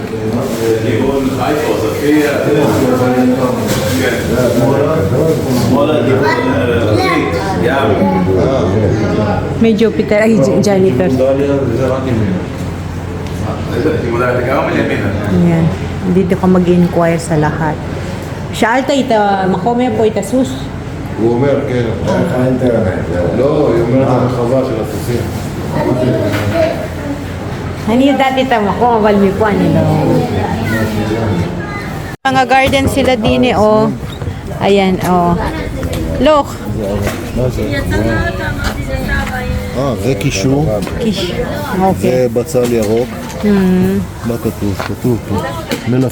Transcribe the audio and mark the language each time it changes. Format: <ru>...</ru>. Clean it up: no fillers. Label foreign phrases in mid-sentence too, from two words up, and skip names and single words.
<tl>May Jupiter, ay janitor. Ayan. Dito ka mag-inquire sa lahat.</tl> <he>שאלת איתה מקום איפה היא תסוס? הוא אומר, כן, דרך האינטרנט. לא, היא אומרת הרחבה של הסוסים. אני יודעת את המקום, אבל מפה אני לא...</he> <tl>mga garden sila din eh, oh. Ayan,</tl> <en>oh. Look.</en> <he>מה זה? זה קישור. אוקיי. זה בצל ירוק. מה כתוב? כתוב פה. מלפפון.</he>